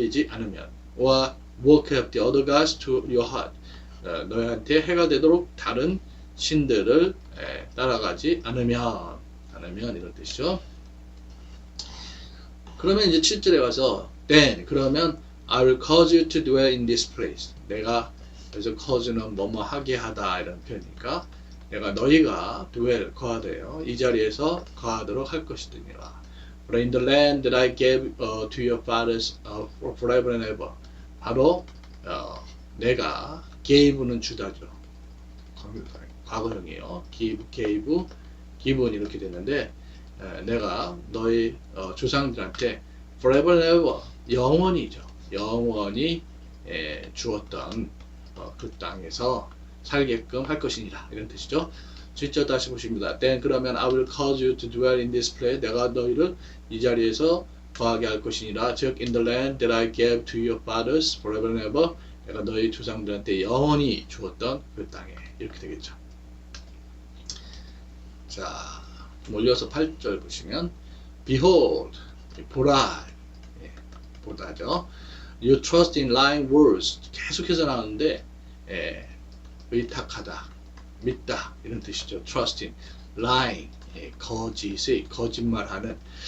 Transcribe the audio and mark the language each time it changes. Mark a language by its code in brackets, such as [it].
[en] 않으면, or work up the other gods to your heart, [ko] 너희한테 해가 되도록 다른 신들을 따라가지 않으면 이런 뜻이죠. 그러면 이제 7절에 가서 [en] then [ko] 그러면 [en] I will cause you to dwell in this place. [ko] 내가 그래서 cause는 뭐뭐 하게 하다 이런 표현이니까 내가 너희가 dwell 거하되어 이 자리에서 거하도록 할 것이니라. [en] For in the land that I gave to your fathers forever and ever. [ko] 바로 내가 gave는 주다죠. 과거형이에요. give는 이렇게 되는데 내가 너희 조상들한테 [en] forever and ever [ko] 영원히 주었던 그 땅에서 살게끔 할 것이니라 이런 뜻이죠. 7절 다시 보십니다. [en] Then [ko] 그러면 [en] I will cause you to dwell in this place. [ko] 내가 너희를 이 자리에서 거하게 할 것이니라. 즉 [en] in the land that I gave to your fathers forever and ever. [ko] 내가 너희 조상들한테 영원히 주었던 그 땅에 이렇게 되겠죠. 자, 올려서 8절 보시면 [en] Behold, [ko] 보라, 보다죠. [en] You trust in lying words. [ko] 계속해서 나오는데 의탁하다, 믿다 이런 뜻이죠. [en] Trust in, lying, [ko] 거짓말하는.